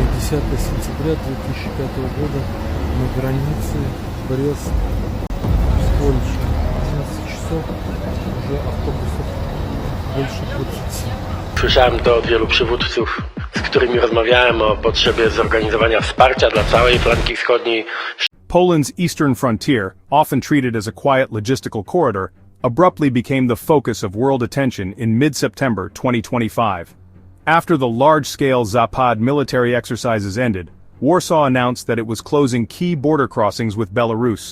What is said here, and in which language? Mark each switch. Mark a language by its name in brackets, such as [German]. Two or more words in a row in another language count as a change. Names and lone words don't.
[Russian] 10 сентября 2005 года на границе Брест с Польшей. 11 часов, уже автобусов больше 20. [Polish] Słyszałem to od wielu przywódców, z którymi rozmawiałem o potrzebie zorganizowania wsparcia dla całej flanki wschodniej. [English] Poland's eastern frontier, often treated as a quiet logistical corridor, abruptly became the focus of world attention in mid-September 2025. After the large-scale Zapad military exercises ended, Warsaw announced that it was closing key border crossings with Belarus.